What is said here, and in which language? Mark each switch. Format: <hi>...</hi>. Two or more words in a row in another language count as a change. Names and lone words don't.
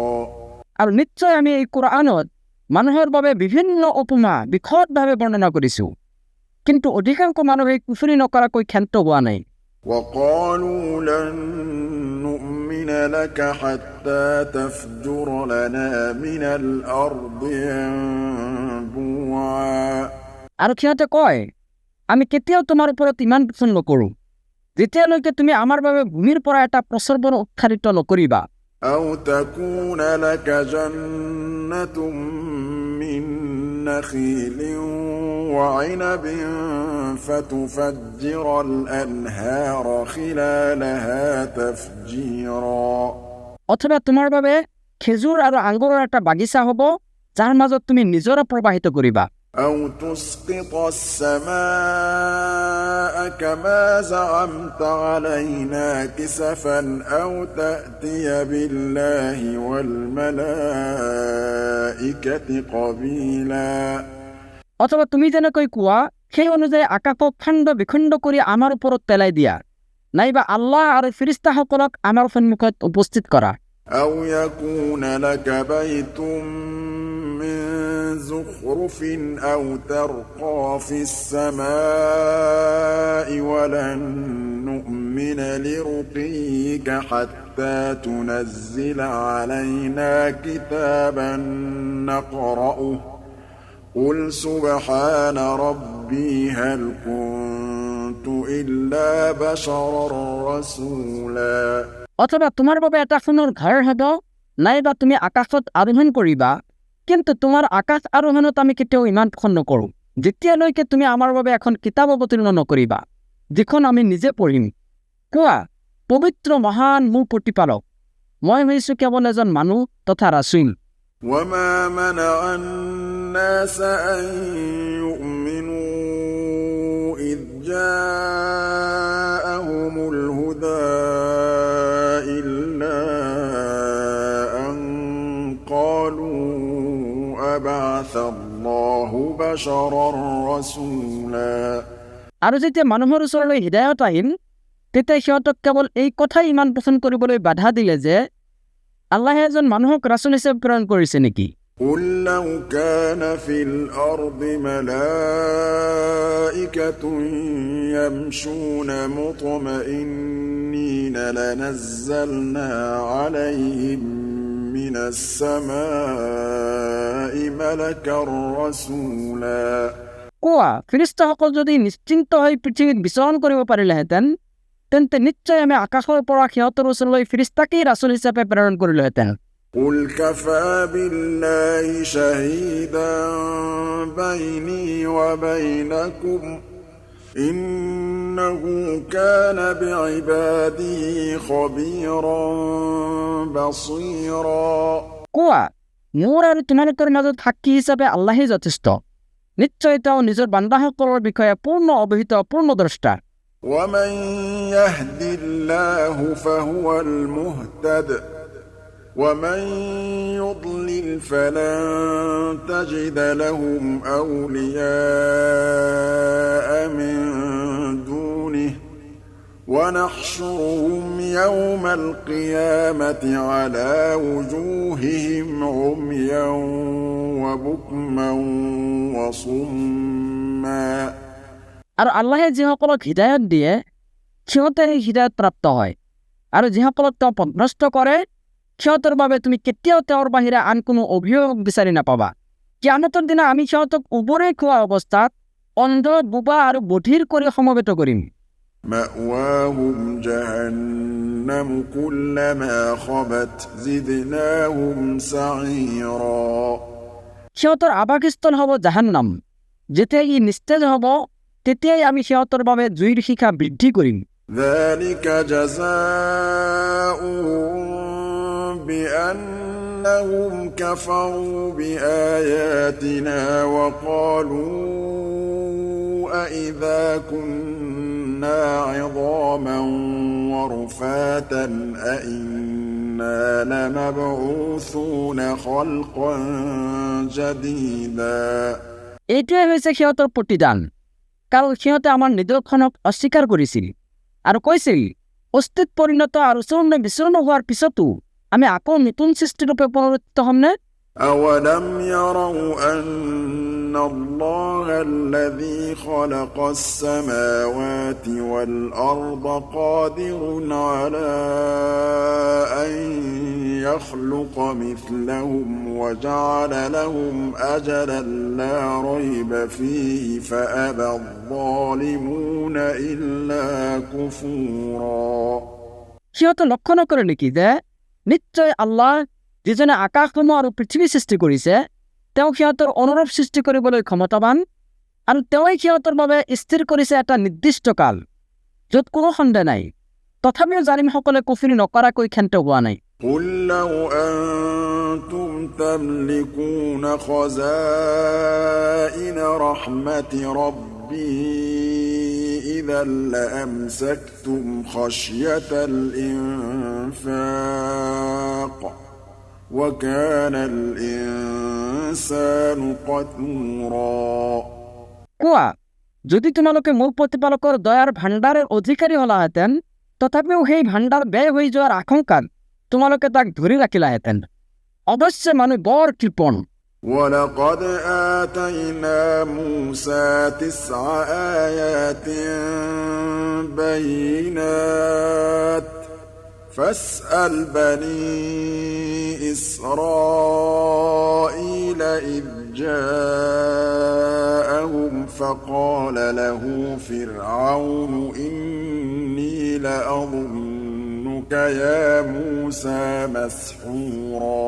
<as>আৰু নিশ্চয় আমি এই কোৰাণত মানুহৰ বাবে বিভিন্ন উপমা বিশদভাৱে বৰ্ণনা কৰিছোঁ, কিন্তু অধিকাংশ মানুহে কুফৰি নকৰাকৈ ক্ষান্ত হোৱা নাই।</as> <ar>وقالوا لن نؤمن لك حتى تفجر لنا من الأرض ينبوعا</ar> <as>আৰু সিহঁতে কয়, আমি কেতিয়াও তোমাৰ ওপৰত ইমান পচন্দ নকৰোঁ যেতিয়ালৈকে তুমি আমাৰ বাবে ভূমিৰ পৰা এটা প্ৰস্ৰৱণ উৎসাৰিত নকৰিবা।</as> <ar>أو تكون لك جنة من نخيل وعنب فتفجر الأنهار خلالها تفجيرا</ar> <as>অথবা তোমার বাবে খেজুর আৰু আঙুৰৰ এটা বাগিচা হ'ব যাৰ মাজত তুমি নিজৰা প্ৰবাহিত কৰিবা</as> <ar>أو تسقط السماء كما زعمت علينا كسفا أو تأتي بالله والملائكة قبيلا</ar> <as>অথবা তুমি যেনেকৈ কোৱা সেই অনুযায়ী আকাশক খণ্ড বিখণ্ড কৰি আমাৰ ওপৰত পেলাই দিয়া নাইবা আল্লাহ আৰু ফিৰিস্তাসকলক আমাৰ সন্মুখত উপস্থিত কৰা</as> <ar>أو يكون لك بيت من زخرف أو ترقى في السماء ولن نؤمن لرقيك حتى تنزل علينا كتابا نقرأه قل سبحان ربي هل كنت إلا بشرا رسولا</ar> <as>অথবা তোমাৰ বাবে এটা সোণৰ ঘৰ হ'ব নাইবা তুমি আকাশত আৰোহণ কৰিবা কিন্তু তোমাৰ আকাশ আৰোহণত আমি কেতিয়াও ইমান পোষণ নকৰোঁ যেতিয়ালৈকে তুমি আমাৰ বাবে এখন কিতাপ অৱতীৰ্ণ নকৰিবা যিখন আমি নিজে পঢ়িম কোৱা পবিত্ৰ মহান মোৰ প্ৰতিপালক মই হৈছোঁ কেৱল এজন মানুহ তথা ৰাছুল</as> <ar>وما منع الناس أن يؤمنوا إذ جاءهم الهدى إلا أن قالوا أبعث الله بشرا رسولا</ar> <as>আৰু যেতিয়া মানুহৰ ওচৰলৈ হৃদায়ত আহিল তেতিয়া সিহঁতক কেৱল এই কথাই ইমান পোষণ কৰিবলৈ বাধা দিলে যে আল্লাহে এজন মানুহক ৰাছুল হিচাপে প্ৰেৰণ কৰিছে নেকি</as> <ar>قل لو كان في الأرض ملائكة يمشون مطمئنين لنزلنا عليهم من السماء ملكا رسولا</ar> <as>কোৱা ফিৰিস্তাসকল যদি নিশ্চিন্ত হৈ পৃথিৱীত বিচৰণ কৰিব পাৰিলেহেঁতেন তেন্তে নিশ্চয় আমি আকাশৰ পৰা সিহঁতৰ ওচৰলৈ ফিৰিস্তাকেই ৰাছুল হিচাপে প্ৰেৰণ কৰিলোহেঁতেন</as> <ar>قل كفى بالله شهيدا بيني وبينكم إنه كان بعباده خبيرا بصيرا</ar> <as>কোৱা মোৰ আৰু তোমালোকৰ মাজত সাক্ষী হিচাপে আল্লাহেই যথেষ্ট নিশ্চয় তেওঁ নিজৰ বান্দাসকলৰ বিষয়ে পূৰ্ণ অৱহিত পূৰ্ণদ্ৰষ্টা</as> <ar>ومن يهد الله فهو المهتد ومن يضلل فلن تجد لهم أولياء من دونه ونحشرهم يوم القيامة على وجوههم عميا وبكما وصما</ar> <as>আৰু আল্লাহে যিসকলক হৃদায়ত দিয়ে সিহঁতে সেই হৃদায়ত প্ৰাপ্ত হয় আৰু যিসকলক তেওঁ পথভ্ৰষ্ট কৰে সিহঁতৰ বাবে তুমি কেতিয়াও তেওঁৰ বাহিৰে আন কোনো অভিভাৱক বিচাৰি নাপাবা কিয়ামতৰ দিনা আমি সিহঁতক উবৰে খোৱা অৱস্থাত অন্ধ বোবা আৰু বধিৰ কৰি সমবেত কৰিম</as> <ar>مأواهم جهنم كلما خبت زدناهم سعيرا</ar> <as>সিহঁতৰ আৱাসস্থল হ'ব জাহান্নাম যেতিয়া ই নিস্তেজ হ'ব তেতিয়াই আমি সিহঁতৰ বাবে জুইৰ শিখা বৃদ্ধি কৰিম</as> <ar>ذلك جزاؤهم بأنهم كفروا بآياتنا وقالوا أإذا كنا عظاما ورفاتا أإنا لمبعوثون خلقا جديدا</ar> <as>এইটোৱে হৈছে সিহঁতৰ প্ৰতিদান কাৰণ সিহঁতে আমাৰ নিদৰ্শনক অস্বীকাৰ কৰিছিল আৰু কৈছিল অস্তিত্ব পৰিণত আৰু চূৰ্ণ বিচূৰ্ণ হোৱাৰ পিছতো আমি আকৌ নতুন সৃষ্টিৰূপে পুনৰুত্থিত হ'মনে</as> <ar>أولم يروا أن الله الذي خلق السماوات والأرض قادر على أن يخلق مثلهم وجعل لهم أجلا لا ريب فيه فأبى الظالمون إلا كفورا</ar> <as>সিহঁতে লক্ষ্য নকৰে নেকি যে নিশ্চয় আল্লাহ যিজনে আকাশসমূহ আৰু পৃথিৱী সৃষ্টি কৰিছে তেওঁ সিহঁতৰ অনুৰূপ সৃষ্টি কৰিবলৈ ক্ষমতাৱান আৰু তেওঁই সিহঁতৰ বাবে স্থিৰ কৰিছে এটা নিৰ্দিষ্ট কাল য'ত কোনো সন্দেহ নাই তথাপিও জালিমসকলে কুফৰি নকৰাকৈ ক্ষান্ত হোৱা নাই</as> <ar>قل لو أنتم تملكون خزائن رحمة ربي إذا لأمسكتم خشية الإنفاق وكان الإنسان قتورا</ar> <as>কোৱা যদি তোমালোকে মোৰ প্ৰতিপালকৰ দয়াৰ ভাণ্ডাৰৰ অধিকাৰী হলাহেঁতেন তথাপিও সেই ভাণ্ডাৰ ব্যয় হৈ যোৱাৰ আশংকাত তোমালোকে তাক ধৰি ৰাখিলাহেঁতেন অৱশ্যে মানুহ বৰ কৃপণ</as> <ar>ولقد آتينا موسى 9 آيات بينات فاسأل بني إسرائيل إذ جاءهم فقال له فرعون إني لأظنك يا موسى مسحورا</ar>